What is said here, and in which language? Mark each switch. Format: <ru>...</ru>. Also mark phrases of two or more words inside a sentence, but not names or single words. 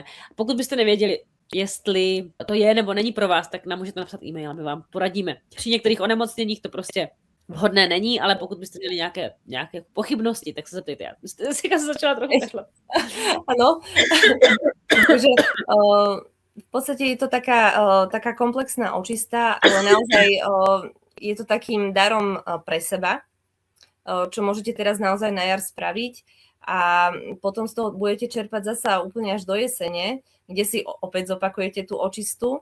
<cs>Pokud byste nevěděli, jestli to je nebo není pro vás, tak nám můžete napsat e-mail a my vám poradíme. Při některých onemocněních to prostě vhodné není, ale pokud byste měli nějaké pochybnosti, tak se zeptejte. Já se začala trochu takhle. Ano.</cs> <sk>Takže v podstate je to taká komplexná očista, ale naozaj je to takým darom pre seba, čo môžete teraz naozaj na jar spraviť a potom z toho budete čerpať zasa úplne až do jesene, kde si opäť zopakujete tú očistu.</sk>